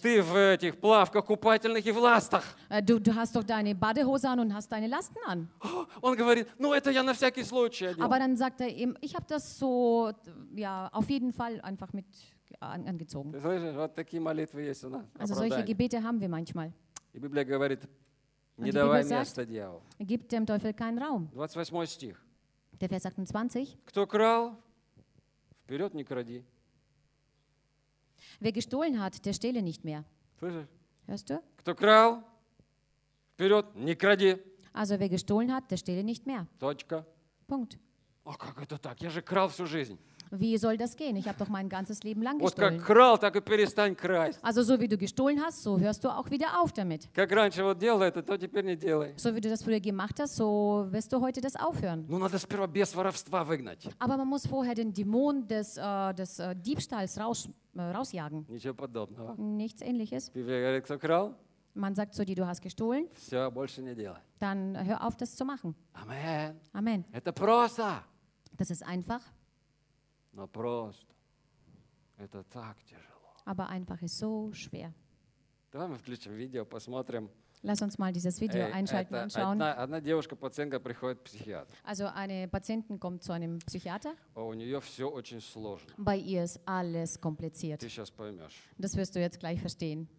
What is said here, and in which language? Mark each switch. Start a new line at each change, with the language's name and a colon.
Russian: Ты в этих плавках купательных и в ластах.
German: Du hast doch deine Badehose an und hast deine Lasten an.
Russian: Он говорит, ну это я на всякий случай одел.
German: Aber dann sagt er ihm, ich habe das so, ja, auf jeden Fall einfach mit angezogen.
Russian: Вот такие молитвы есть у нас.
German: Also solche Gebete haben wir manchmal. Die Bibel
Russian: говорит, не давай места дьяволу.
German: Gib dem Teufel keinen Raum.
Russian: 28 стих.
German: Der Vers 28.
Russian: Кто крал, вперед не кради.
German: Wer gestohlen hat, der stehle nicht mehr. Hörst du?
Russian: Кто крал, вперед не кради.
German: Also wer gestohlen hat, der stehle nicht mehr.
Russian: Точка.
German: Punkt.
Russian: А как это так? Я же крал всю жизнь.
German: Wie soll das gehen? Ich habe doch mein ganzes Leben lang gestohlen.
Russian: Вот как крал, так и перестань красть.
German: Also so wie du gestohlen hast, so hörst du auch wieder auf damit.
Russian: Как раньше вот делал это, то теперь не делай.
German: So wie du das früher gemacht hast, so wirst du heute das aufhören.
Russian: Ну надо сперва бес воровства выгнать.
German: Aber man muss vorher den Dämon des Diebstahls rausjagen.
Russian: Ничего подобного.
German: Nichts Ähnliches.
Russian: Wie говорит, кто крал?
German: Man sagt zu dir, du hast gestohlen.
Russian: Все, больше не делай.
German: Dann hör auf, das zu machen. Amen. Amen.
Russian: Это просто.
German: Das ist einfach.
Russian: Но просто. Это так тяжело.
German: Aber einfach ist so schwer.
Russian: Давай мы включим видео, посмотрим.
German: Lass uns mal dieses Video einschalten und schauen.
Russian: Одна девушка, пациентка, приходит к психиатру.
German: Also eine Patientin kommt zu einem Psychiater.
Russian: У нее все очень сложно.
German: Bei ihr ist alles kompliziert.
Russian: Ты сейчас поймешь.
German: Das wirst du jetzt gleich verstehen.